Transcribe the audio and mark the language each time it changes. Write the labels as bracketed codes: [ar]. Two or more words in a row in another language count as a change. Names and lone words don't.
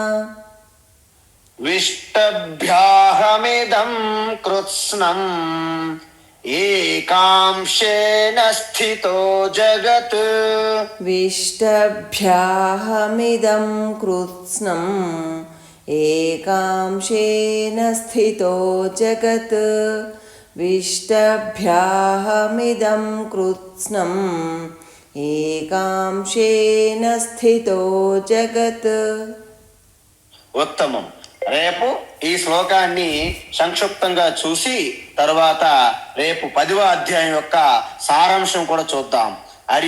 [sa] विष्टभ्याहमिदं कृत्स्नम् एकांशेन स्थितो जगत् विष्टभ्याहमिदं कृत्स्नम् एकांशेन स्थितो जगत् विष्टभ्याहमिदं कृत्स्नम् एकांशेन स्थितो जगत्. [te] ఉత్తమం. రేపు ఈ శ్లోకాన్ని సంక్షిప్తంగా చూసి తరువాత రేపు 10వ అధ్యాయం యొక్క సారాంశం కూడా చూద్దాం.